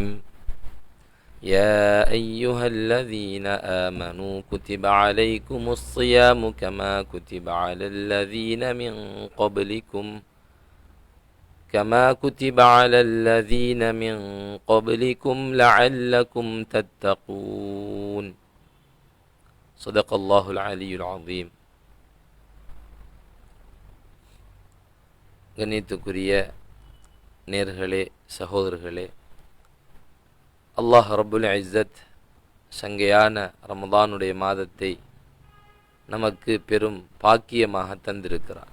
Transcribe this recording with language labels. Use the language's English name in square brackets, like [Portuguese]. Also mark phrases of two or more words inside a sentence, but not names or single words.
[Arabic] يا أيها الذين آمنوا كتب عليكم الصيام كما كتب على الذين من قبلكم لعلكم تتقون. صدق الله العلي العظيم. [Tamil] கண்ணியத்துக்குரிய நேர்களே, சகோதரர்களே, [Arabic] الله رب العزة [Tamil] சங்கையான ரமதானுடைய மாதத்தை நமக்கு பெரும் பாக்கியமாக தந்திருக்கிறார்.